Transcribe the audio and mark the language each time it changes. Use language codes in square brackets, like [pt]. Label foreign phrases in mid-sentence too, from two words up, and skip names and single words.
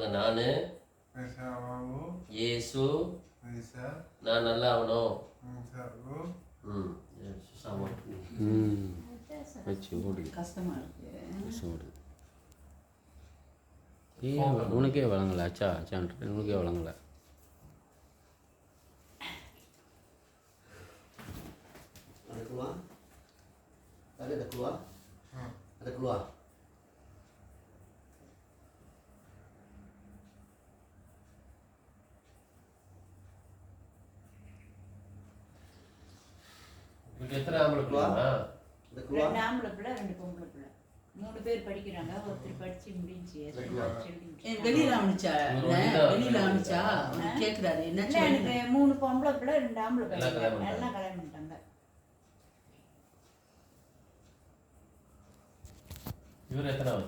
[ta] நானு இயேசு நான் நல்லா ஆகணும். கஷ்டமா இருக்கு. உனக்கே வழங்கல அச்சா உனக்கே வழங்கல. [ms] Ada keluar? Ada keluar? [ta] எத்தனை ஆம்பளை பிள்ளைமா? [ms] Ada keluar? [ta] ரெண்டு ஆம்பளை பிள்ளை, ரெண்டு பொம்பளை பிள்ளை. 3 பேர் படிக்கிறாங்க. ஒருத்தர் படிச்சு முடிஞ்சு. வெளியில அவனுச்சா? வெளியில அவனுச்சா? கேக்குறாரு என்ன? எனக்கு 3 பொம்பளை பிள்ளை, 2 ஆம்பளை பிள்ளை. எல்லாம் கல்யாணம் பண்ணிட்டாங்க. இவர் எத்தனாவது?